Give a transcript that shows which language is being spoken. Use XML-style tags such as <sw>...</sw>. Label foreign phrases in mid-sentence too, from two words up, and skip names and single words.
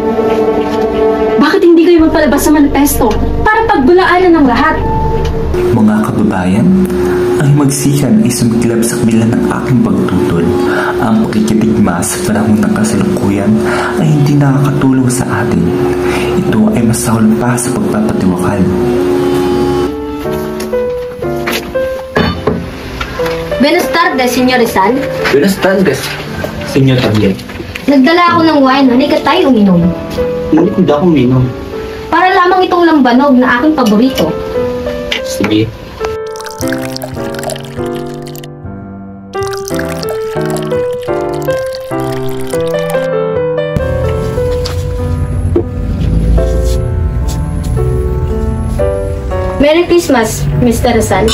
<tl>Bakit hindi kayo magpalabas sa manifesto para pagbulaanan ng lahat? Mga kababayan, ang magsikan ay sumiklab sa kabila ng aking pagtutol. Ang pakikitigma sa panahon ng kasalukuyan ay hindi nakakatulong sa atin. Ito ay masahol pa sa pagpapatiwakal.</tl> <es>Buenas tardes, Senyor Rizal. Buenas tardes, Senyor Tabiel.</es> <tl>Nagdala ako ng wine, halika tayo uminom. Ngunit hindi ako minom. Para lamang itong lambanog na aking paborito. Sige.</tl> <en>Merry Christmas, Mr. Rizal.</en>